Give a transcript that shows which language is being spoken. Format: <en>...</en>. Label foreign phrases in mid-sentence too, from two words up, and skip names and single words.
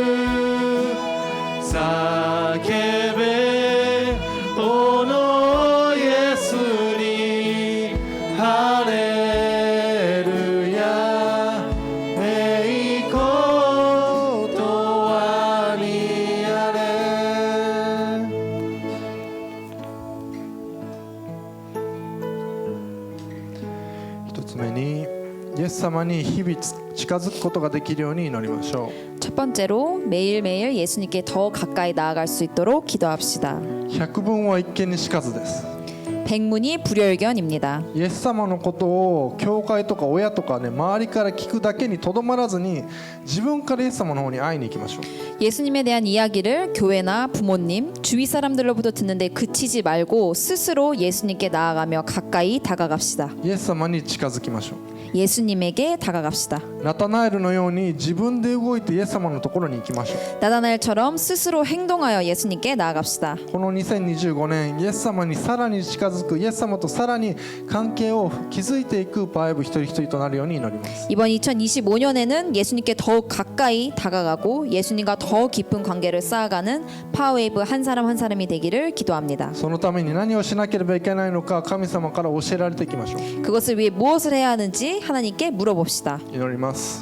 <ja>叫べおのイエスにハレルヤ栄光とはにあれ一つ目にイエス様に日々近づくことができるように祈りましょ</ja> <ko>첫 번째로 매일매일 예수님께 더 가까이 나아갈 수 있도록 기도합시다.</ko> <ja>う。百聞は一見にしかずです。</ja> <ko>백문이 불여일견입니다.</ko> <ja>イエス様のことを教会とか親とかね周りから聞くだけにとどまらずに自分からイエス様の方に会いに行きましょう。</ja> <ko>예수님에 대한 이야기를 교회나 부모님, 주위 사람들로부터 듣는데 그치지 말고 스스로 예수님께 나아가며 가까이 다가갑시다.</ko> <ja>イエス様に近づきましょう。</ja> <ko>예수님에게 다가갑시다.</ko> <ja>ナタナエルのように自分で動いてイエス様のところに行きましょう。</ja> <ko>나다나엘처럼 스스로 행동하여 예수님께 나아갑시다.</ko> <ja>この2025年イエス様にさらに近づくイエス様とさらに関係を築いていくパワーウェブ一人一人となるように祈ります。</ja> <ko>이번 2025년에는 예수님께 더욱 가까이 다가가고 예수님과 더 깊은 관계를 쌓아가는 파워웨이브 한 사람 한 사람이 되기를 기도합니다.</ko> <ja>そのために何をしなければいけないのか神様から教えられていきましょう。</ja> <ko>그것을 위해 무엇을 해야 하는지 하나님께 물어봅시다.</ko> <ja>祈ります。</ja>